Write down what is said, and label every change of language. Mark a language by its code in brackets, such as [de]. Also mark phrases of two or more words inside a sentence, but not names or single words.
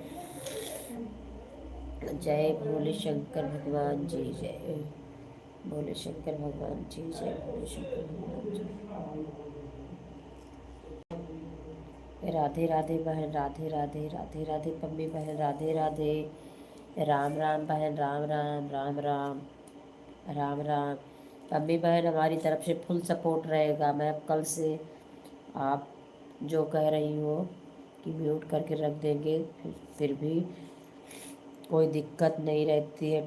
[hi] जय भोले शंकर भगवान जी, जय भोले शंकर भगवान जी, जय भोले शंकर भगवान जी। राधे राधे बहन, राधे राधे, राधे राधे पम्मी बहन, राधे राधे। राम राम बहन, राम राम, राम राम, राम राम। पम्मी बहन, हमारी तरफ से [en] full support [hi] रहेगा। मैं अब कल से आप जो कह रही हो कि म्यूट करके रख देंगे, फिर भी कोई दिक्कत नहीं रहती है।